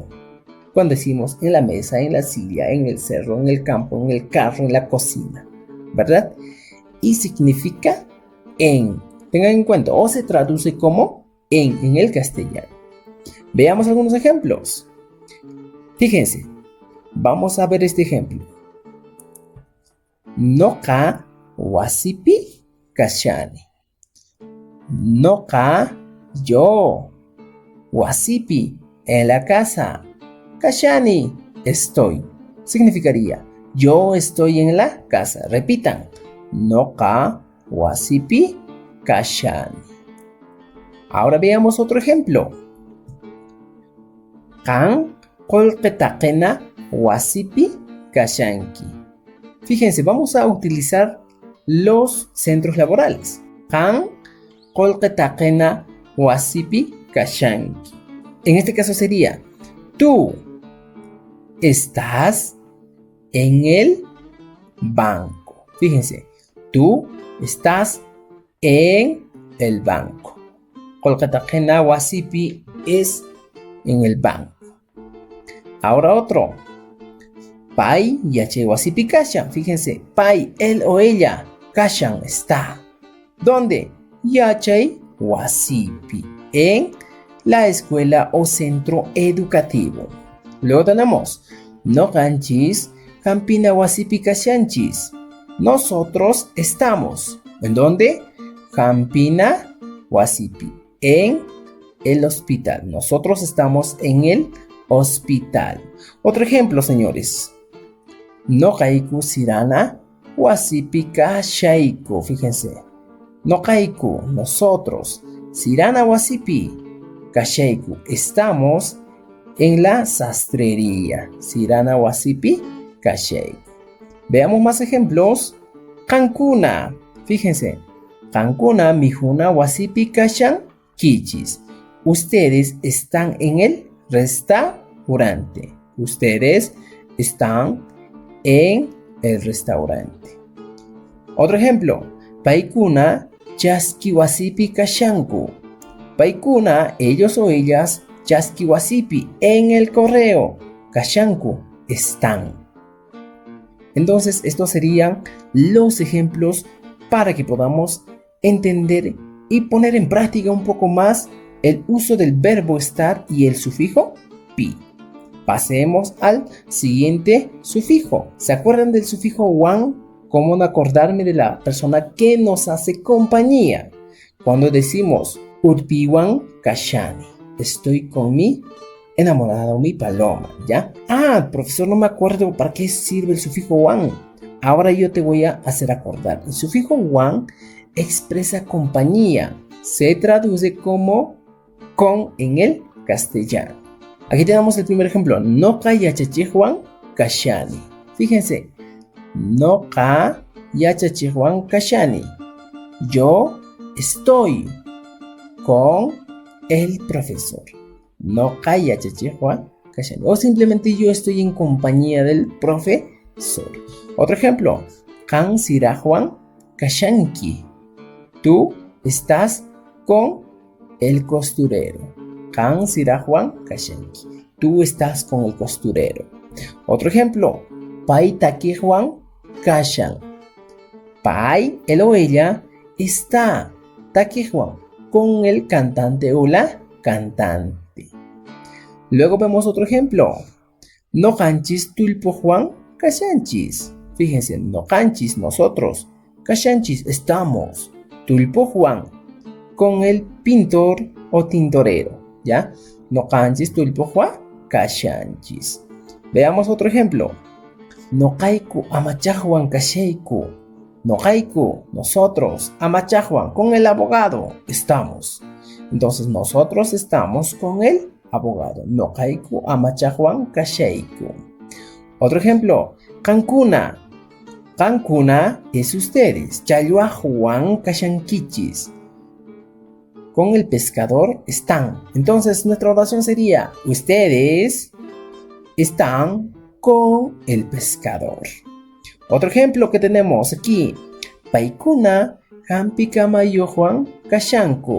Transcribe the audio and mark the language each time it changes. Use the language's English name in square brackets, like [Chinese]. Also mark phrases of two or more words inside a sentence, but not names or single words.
[Spanish] Cuando decimos en la mesa, en la silla, en el cerro, en el campo, en el carro, en la cocina, ¿verdad? Y significa en. Tengan en cuenta, o se traduce como en el castellano. Veamos algunos ejemplos. Fíjense, vamos a ver este ejemplo. [Quechua] Noka wasipi kashani. Noka, yo. Wasipi, [Spanish] en la casa. Kashani, estoy. Significaría, yo estoy en la casa. Repitan. [Quechua] Noka wasipi kashani. [Spanish] Ahora veamos otro ejemplo. [Quechua] Kan kolqetaqena wasipi kashanki. [Spanish] Fíjense, vamos a utilizar los centros laborales. [Quechua] Kan kolqetaqena wasipi kashanki. [Spanish] En este caso sería, tú estás en el banco. Fíjense, tú estás en el banco. [Quechua] Kolqetaqena wasipi [Spanish] es en el banco. Ahora otro. [Quechua] Pai yache wasipi kashan. [Spanish] Fíjense, pai, él o ella. Kashan está. ¿Dónde? [Quechua] Yache wasipi. [Spanish] En la escuela o centro educativo. Luego tenemos [Quechua] no kanchis campina wasipi kashanchis. [Spanish] Nosotros estamos. ¿En dónde? [Quechua] Campina wasipi. [Spanish] En el hospital. Nosotros estamos en el hospital. Otro ejemplo, señores. [Quechua] No kaiku sirana wasipi kashaiku. [Spanish] Fíjense. [Quechua] No kaiku, [Spanish] nosotros. [Quechua] Sirana wasipi kashaiku. [Spanish] Estamos en la sastrería. [Quechua] Sirana wasipi kashaiku. [Spanish] Veamos más ejemplos. Kankuna. Fíjense. [Quechua] Kankuna mijuna wasipi kashan kichis. [Spanish] Ustedes están en el restaurante. Ustedes están en el restaurante. Otro ejemplo. [Quechua] Paikuna chaski wasipi kashanku. Paikuna, [Spanish] ellos o ellas, [Quechua] chaski wasipi, [Spanish] en el correo. Kashanku, están. Entonces, estos serían los ejemplos para que podamos entender y poner en práctica un poco más el uso del verbo estar y el sufijo pi. Pasemos al siguiente sufijo. ¿Se acuerdan del sufijo wan? ¿Cómo no acordarme de la persona que nos hace compañía? Cuando decimos [Quechua] urpiwan kashani, [Spanish] estoy con mi enamorada o mi paloma, ¿ya? Ah, profesor, no me acuerdo para qué sirve el sufijo wan. Ahora yo te voy a hacer acordar. El sufijo wan expresa compañía. Se traduce como con en el castellano. Aquí tenemos el primer ejemplo. [Quechua] Noqa yachachihuan kashani. [Spanish] Fíjense. [Quechua] Noqa yachachihuan kashani. [Spanish] Yo estoy con el profesor. [Quechua] Noqa yachachihuan kashani. [Spanish] O simplemente yo estoy en compañía del profesor. Otro ejemplo. [Quechua] Kan sirahuan kashanki. [Spanish] Tú estás con el costurero. [Quechua] Kan sirahuan kashanki. [Spanish] Tú estás con el costurero. Otro ejemplo. [Quechua] Pai takihuan kashan. Pai, [Spanish] él o ella, está takihuan con el cantante o la cantante. Luego vemos otro ejemplo. [Quechua] No canchis tulpohuan kashanchis. [Spanish] Fíjense, [Quechua] no canchis, [Spanish] nosotros. Kashanchis, estamos. Tulpohuan, con el pintor o tintorero, ¿ya? [Quechua] No canchis tulpohuan kashanchis. [Spanish] Veamos otro ejemplo. [Quechua] No kaiku amachahuan kasheiku. No kaiku, [Spanish] nosotros. Amachahuan, con el abogado, estamos. Entonces nosotros estamos con el abogado. [Quechua] No kaiku amachahuan kasheiku. [Spanish] Otro ejemplo. Cancuna. Cancuna es ustedes. [Quechua] Chayuahuan kashankichis. [Spanish] Con el pescador están. Entonces nuestra oración sería: ustedes están con el pescador. Otro ejemplo que tenemos aquí. [Quechua] Paikuna hampikamayuhuan kashanku.